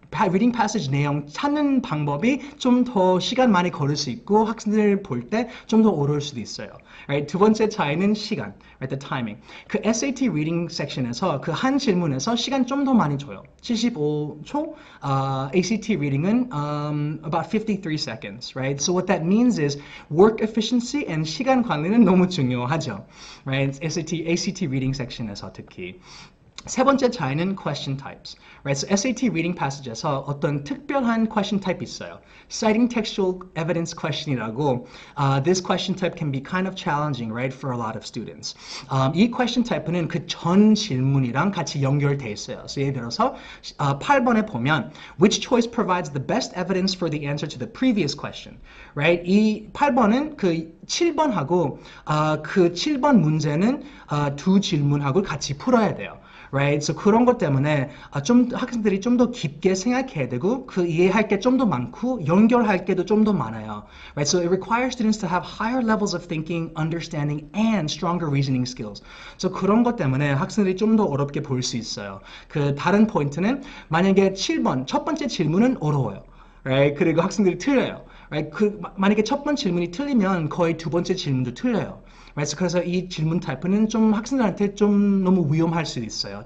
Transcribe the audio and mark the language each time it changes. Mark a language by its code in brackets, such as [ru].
[ko] reading passage 내용 찾는 방법이 좀 더 시간 많이 걸릴 수 있고 학생들 볼 때 좀 더 어려울 수도 있어요. [en] Right? [ko] 두 번째 차이는 시간, right? [en] The timing. [ko] 그 SAT reading section에서 그 한 질문에서 시간 좀 더 많이 줘요. 75초. [en] ACT reading은 about 53 seconds, right? So what that means is work efficiency and [ko] 시간 관리는 너무 중요하죠, [en] right? [ko] ACT reading section에서 특히. 세 번째 차이는 question types. [en] Right? [ko] So SAT reading passage에서 어떤 특별한 question type 있어요. Citing textual evidence question이라고. [en] This question type can be kind of challenging, right, for a lot of students. [ko] 이 question type는 그 전 질문이랑 같이 연결돼 있어요. [en] So [ko] 예를 들어서 8번에 보면 [en] which choice provides the best evidence for the answer to the previous question, right? [ko] 이 8번은 그 7번하고 그 7번 문제는 두 질문하고 같이 풀어야 돼요. [en] Right? [ko] So 그런 것 때문에 좀 학생들이 좀 더 깊게 생각해야 되고 그 이해할 게 좀 더 많고 연결할 게도 좀 더 많아요. [en] Right? So it requires students to have higher levels of thinking, understanding, and stronger reasoning skills. [ko] So 그런 것 때문에 학생들이 좀 더 어렵게 볼 수 있어요. 그 다른 포인트는 만약에 7번 첫 번째 질문은 어려워요. [en] Right? [ko] 그리고 학생들이 틀려요. [en] Right? [ko] 만약에 첫 번째 질문이 틀리면 거의 두 번째 질문도 틀려요. [en] Right? [ko] 그래서 이 질문 타입은 좀 학생들한테 좀 너무 위험할 수 있어요.